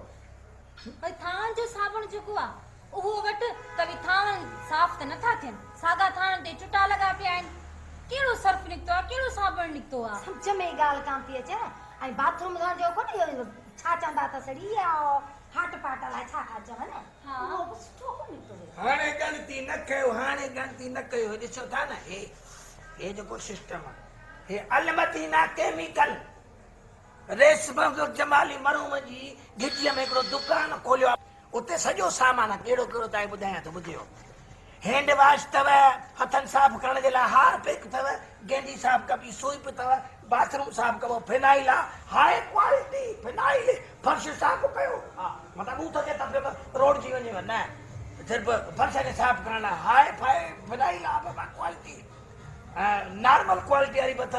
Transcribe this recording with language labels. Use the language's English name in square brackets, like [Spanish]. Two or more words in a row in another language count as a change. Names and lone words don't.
[Sindhi] भई थान जो साबुण जेको आ उहो वट त भी थान साफ़ त नथा थियन सादा थान ते चुटा लगा पिया आहिनि कहिड़ो सर्फ निकितो आहे कहिड़ो साबुण निकितो आहे सम्झ में ॻाल्हि कान थी अचे न ऐं बाथरूम धोइण जो कोन्हे इहो छा चवंदा त सड़ी हाट पाट लाइ छा चवनि हा। उहो बि सुठो कोन निकितो हुयो। हाणे गणती न कयो हाणे गणती न कयो ॾिसो था न हे जेको सिस्टम आहे हे अलमदीना केमिकल रेशम जमाली मरूम जी घिटीअ में हिकिड़ो दुकान खोलियो आहे उते सॼो सामान आहे कहिड़ो कहिड़ो तव्हांखे ॿुधायां थो ॿुधियो [English] hand wash [Sindhi] अथव हथनि साफ़ करण जे लाइ हारपिक अथव गेंडी साफ़ कबी सूप अथव बाथरूम साफ़ कबो फिनाइल आहे [English] high quality phenyl [Sindhi] फर्श साफ़ कयो हा मतिलबु हू थो चए त रोड जी वञेव न सिर्फ़ु फर्श खे साफ़ करण लाइ [English] hi-fi phenyl [Sindhi] आहे बाबा क्वालिटी [English] normal quality [Sindhi] वारी बि अथव